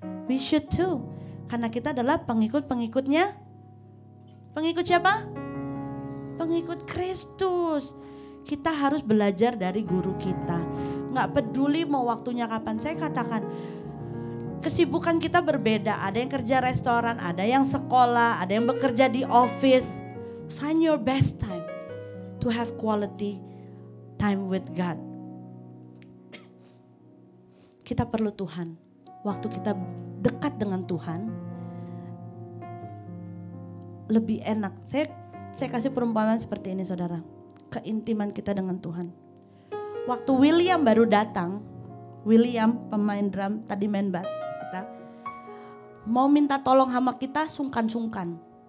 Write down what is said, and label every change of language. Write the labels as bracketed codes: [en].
[en] We should too. [id] Karena kita adalah pengikut-pengikutnya. Pengikut siapa? Pengikut Kristus. Kita harus belajar dari guru kita. Gak peduli mau waktunya kapan. Saya katakan kesibukan kita berbeda. Ada yang kerja restoran, ada yang sekolah, ada yang bekerja di office. [en] Find your best time to have quality time with God. [id] Kita perlu Tuhan. Waktu kita dekat dengan Tuhan lebih enak. Saya kasih perumpamaan seperti ini saudara. Keintiman kita dengan Tuhan. Waktu William baru datang, William pemain drum tadi main bass kita, mau minta tolong sama kita sungkan-sungkan.